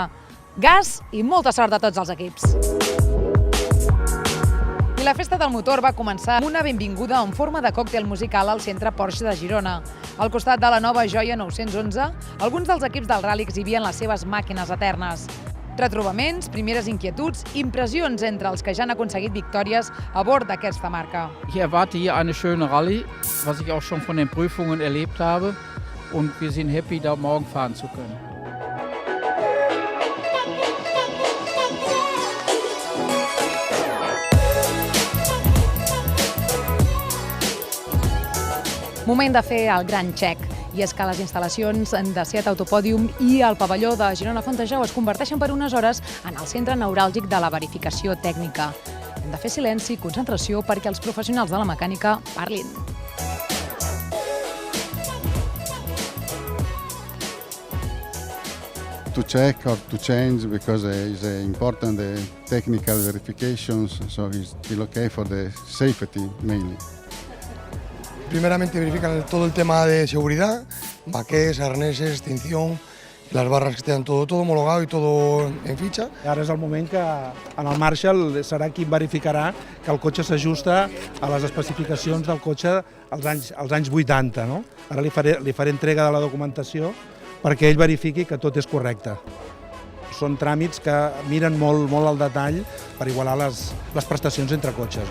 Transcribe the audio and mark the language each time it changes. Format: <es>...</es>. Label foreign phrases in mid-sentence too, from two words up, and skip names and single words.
<ca>Gas i molta sort a tots els equips. I la festa del motor va començar amb una benvinguda en forma de còctel musical al centre Porsche de Girona. Al costat de la nova joia 911, alguns dels equips del rally exhibien les seves màquines eternes. Retrobaments, primeres inquietuds, impressions entre els que ja han aconseguit victòries a bord d'aquesta marca.</ca> <de>Ich erwarte hier eine schöne Rallye, was ich auch schon von den Prüfungen erlebt habe, und wir sind happy, da morgen fahren zu können.</de> <ca>Moment de fer el gran xec, i és que les instal·lacions de Seat Autopòdium i el pavelló de Girona Fontejau es converteixen per unes hores en el centre neuràlgic de la verificació tècnica. Hem de fer silenci i concentració perquè els professionals de la mecànica parlin.</ca> <en>To check or to change because it's important the technical verifications, so it's still okay for the safety mainly.</en> <es>Primeramente verifican todo el tema de seguridad, baquets, arneses, extinción, las barras que estén todo homologado y todo en ficha.</es> <ca>Ara és el moment que en el Marshall serà qui verificarà que el cotxe s'ajusta a les especificacions del cotxe als anys 80. No? Ara li faré entrega de la documentació perquè ell verifiqui que tot és correcte. Són tràmits que miren molt al detall per igualar les prestacions entre cotxes.</ca>